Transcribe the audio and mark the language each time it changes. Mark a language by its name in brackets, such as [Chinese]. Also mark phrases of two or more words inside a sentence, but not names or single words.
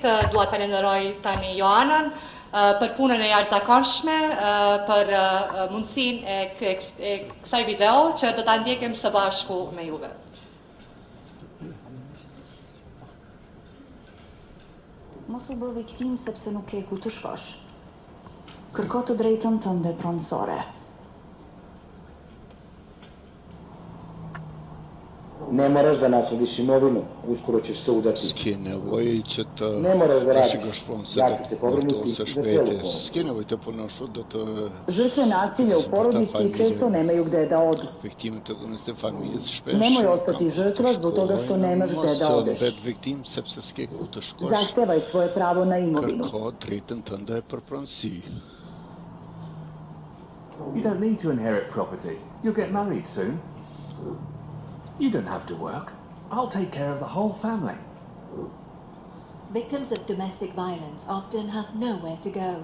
[Albanian] Dua të falenderoj tani Joanën për punën e jashtëzakonshme, për mundësinë e kësaj video që do ta ndjekim së bashku me juve. Mos u bë viktim sepse nuk ke ku të shkosh. Kërko të drejtën tënde pronësore. [Serbian] Ne moraš da naslediš imovinu, uskoro ćeš se udati. Ne moraš da radiš, ja ću se pobrinuti za celu porodicu. Žrtve nasilja u porodici često nemaju gde da odu. Nemoj ostati žrtva zbog toga što nemaš gde da odeš. Zahtevaj svoje pravo na imovinu. [English] You don't need to inherit property. You'll get married soon. You don't have to work. I'll take care of the whole family. Victims of domestic violence often have nowhere to go.